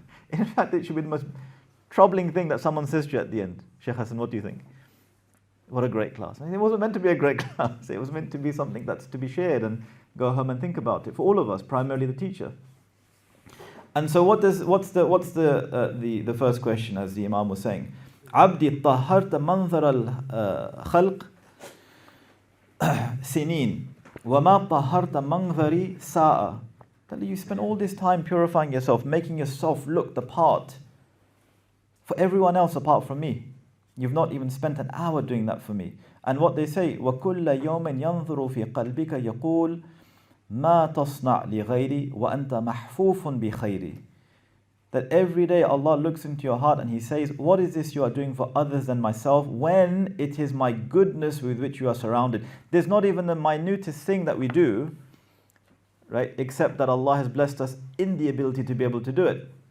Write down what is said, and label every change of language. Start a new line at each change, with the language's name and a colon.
English: In fact, it should be the most troubling thing that someone says to you at the end. Shaykh Hassan, what do you think? What a great class. It wasn't meant to be a great class. It was meant to be something that's to be shared and go home and think about it for all of us, primarily the teacher. And so what's the first question, as the Imam was saying?
Arabic: عبدي طهرت منظر الخلق سنين وما طهرت منظري ساعة.
English: That you spend all this time purifying yourself, making yourself look the part for everyone else apart from me. You've not even spent an hour doing that for me. And what they say,
Arabic: وَكُلَّ يَوْمٍ يَنْظُرُ فِي قَلْبِكَ يَقُولُ مَا تَصْنَعْ لِغَيْرِ وَأَنْتَ مَحْفُوفٌ بِخَيْرِ.
English: That every day Allah looks into your heart and He says, what is this you are doing for others than myself, when it is my goodness with which you are surrounded. There's not even the minutest thing that we do, right, except that Allah has blessed us in the ability to be able to do it.